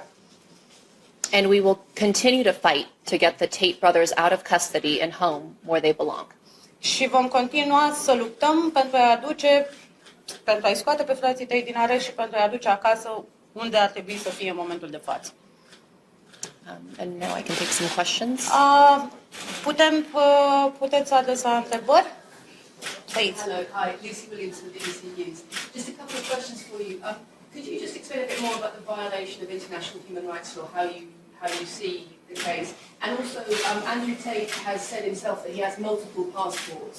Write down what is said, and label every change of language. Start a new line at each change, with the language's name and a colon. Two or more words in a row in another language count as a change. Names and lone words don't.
English: And we will continue to fight to get the Tate brothers out of custody and home where they belong.
Romanian: Și vom continua să luptăm pentru a-i scoate pe frații tăi din arest și pentru a-i aduce acasă unde ar trebui să fie în momentul de față.
English: And now I can take some questions.
Romanian: Puteți adresa întrebări?
English: Please. Hello, hi, Lucy Williams from the ECUs. Just a couple of questions for you. Could you just explain a bit more about the violation of international human rights law, how you see the case? And also, Andrew Tate has said himself that he has multiple passports.